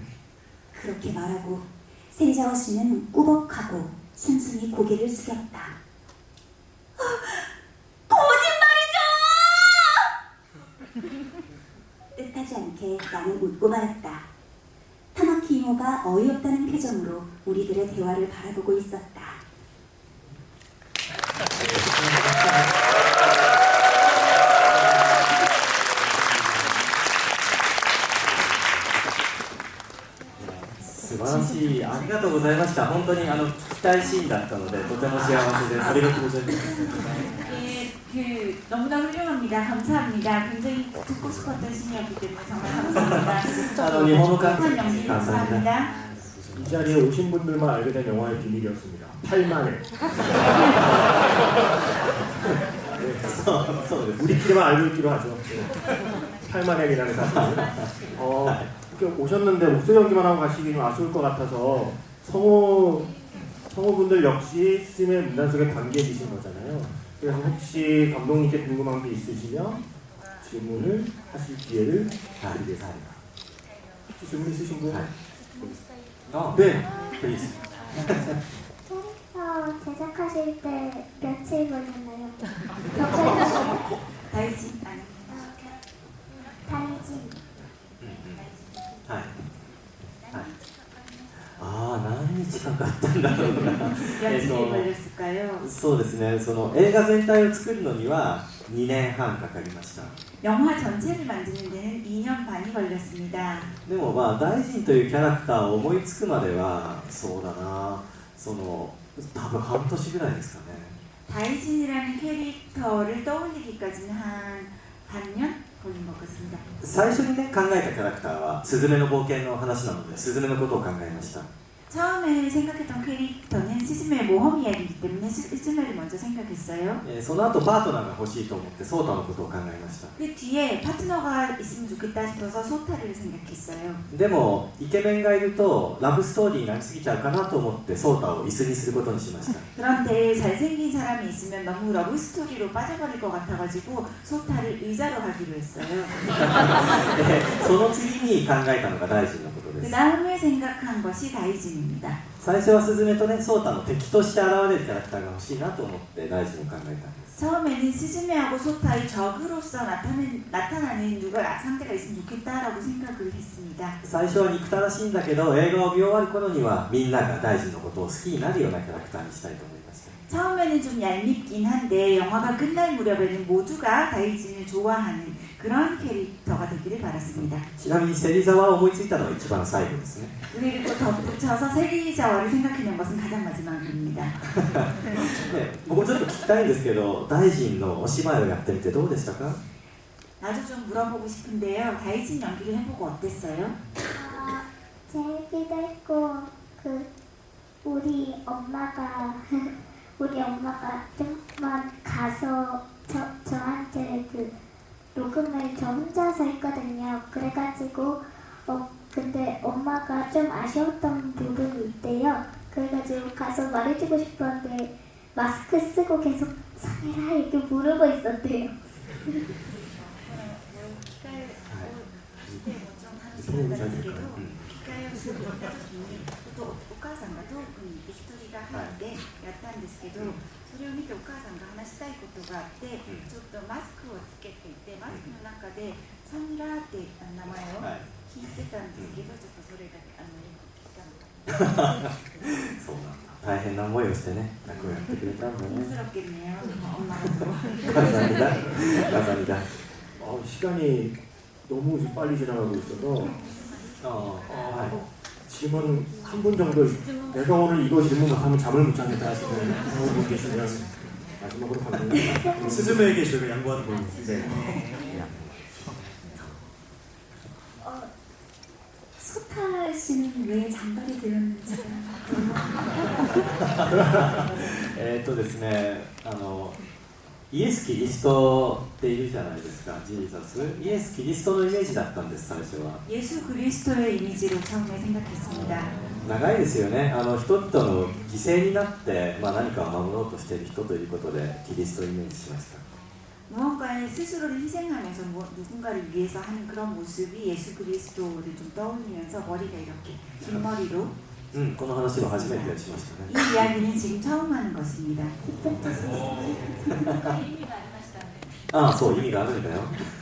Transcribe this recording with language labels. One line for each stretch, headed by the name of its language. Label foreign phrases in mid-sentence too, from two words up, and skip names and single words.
Korean: 그렇게 말하고 세리자와 씨는 꾸벅하고 순순히 고개를 숙였다. 거짓말이죠! 뜻하지 않게 나는 웃고 말았다. 타마키 이모가 어이없다는 표정으로 우리들의 대화를 바라보고 있었다.
Japanese: 素晴らしい。ありがとうございました。本当に聞きたいシーンだったのでとても幸せです。ありがとうございます。
Korean: 예, 너무나 훌륭합니다. 감사합니다. 굉장히 듣고 싶었던 신이었기 때문에 정말 감사합니다.
Japanese: 日本の監督
Korean: 연기 감사합니다. 이 자리에 오신 분들만 알게 된 영화의 비밀이었습니다. 8만회.
Japanese: そうです
Korean: 우리끼리만 알고 있기로 하죠. 8만회이라는 사실. 이렇게 오셨는데 목소리 연기만 하고 가시기 좀 아쉬울 것 같아서 성우분들 역시 스님의 문단 속의 관객이신 거잖아요. 그래서 혹시 감독님께 궁금한 게 있으시면 질문을 하실 기회를 드리겠습니다. 혹시 질문 있으신 분? 네. please. 캐릭터 제작하실 때 며칠 걸렸나요? 다이진 아니 다이진
Japanese: はいああ何日かかったんだろうな
Korean: 며칠이 걸렸을까요?
Japanese: そうですねその映画全体を作るのには2年半かかりました
Korean: 영화 전체를 만드는 데는 2년 반이 걸렸습니다.
Japanese: でもまあ大臣というキャラクターを思いつくまではそうだなその多分半年ぐらいですかね
Korean: 다이진이라는 캐릭터를 떠올리기까지는 한 반년 걸린 것 같습니다.
Japanese: 最初にね考えたキャラクターはスズメの冒険の話なのでスズメのことを考えました
Korean: 처음에 생각했던 캐릭터는 스즈메의 모험 이야기이기 때문에 스즈메를 먼저 생각했어요.
Japanese: その後パートナーが欲しいと思ってソータのことを考えました
Korean: 그 뒤에 파트너가 있으면 좋겠다 싶어서 소타를 생각했어요.
Japanese: でもイケメンがいるとラブストーリーになりすぎちゃうかなと思ってソータを椅子にすることにしました
Korean: 그런데 잘생긴 사람이 있으면 너무 러브 스토리로 빠져버릴 것 같아가지고 소타를 의자로 하기로 했어요.
Japanese: でその次に考えたのが大臣のことで
Korean: 그 す 다음에 생각한 것이 다이진입니다.
Japanese: 最初はスズメとねソータの敵として現れるキャラクターが欲しいなと思って大臣を考えたんです
Korean: 처음에는 스즈메하고 소타의 적으로서 나타나는 누가 상대가 있으면 좋겠다라고 생각을 했습니다.
Japanese: 最初は憎たらしいんだけど映画を見終わる頃にはみんなが大臣のことを好きになるようなキャラクターにしたいと思いました
Korean: 처음에는 좀 얄밉긴 한데 영화가 끝날 무렵에는 모두가 다이진을 좋아하는 그런 캐릭터가 되기를 바랐습니다.
Japanese: ちなみに芹沢を思いついたのは一番最後ですね
Korean: 그리고 덧붙여서 세리자와를 생각해낸 것은 가장 마지막입니다.
Japanese: ね僕ちょっと聞きたいんですけど大臣のお芝居をやってみてどうでしたか
Korean: 나도 좀 물어보고 싶은데요. 다이진 연기를 해보고 어땠어요? 재밌기도 했고 우리 엄마가 좀만 가서 저한테 녹음을 저 혼자서 했거든요. 그래가지고 근데 엄마가 좀 아쉬웠던 부분이 있대요. 그래가지고 가서 말해주고 싶었는데 마스크 쓰고 계속 상해라 이렇게 부르고 있었대요.
Japanese: 機械をするった時にお母さんが遠くにいて一人が入ってやったんですけど、それを見てお母さんが話したいことがあって、ちょっとマスクをつけていてマスクの中でサンラーって名前を聞いてたんですけど、ちょっとそれがよく聞いたのかそうなんだ大変な思いをしてね役をやってくれたんだね
Korean: 힘들었겠네요. 엄마도. 감사합니다 감사합니다 시간이 너무 빨리 지나가고 있어서 질문 한 분 정도 내가 오늘 이거 질문 못하면 잠을 못 자겠다 하시는 분 계시면 마지막으로 감독님 스즈메에게 저희가 양보하는 걸로. 네. 소타 씨는 왜 장발이 되었는지가
Japanese: ですねイエス・キリストっているじゃないですかジーザスイエス・キリストのイメージだったんです最初は
Korean: 예수 그리스도의 이미지로 처음에 생각했습니다.
Japanese: 長いですよね人々の犠牲になって、何かを守ろうとしている人ということでキリストをイメージしました
Korean: 무언가에 스스로를 희생하면서 누군가를 위해서 하는 그런 모습이 예수 그리스도를 좀 떠올리면서 머리가 이렇게 긴 머리로
Japanese: この話は初めてしましたね
Korean: 이 이야기는 지금 처음 하는 것입니다.
Japanese: ああそう意味があるんだよ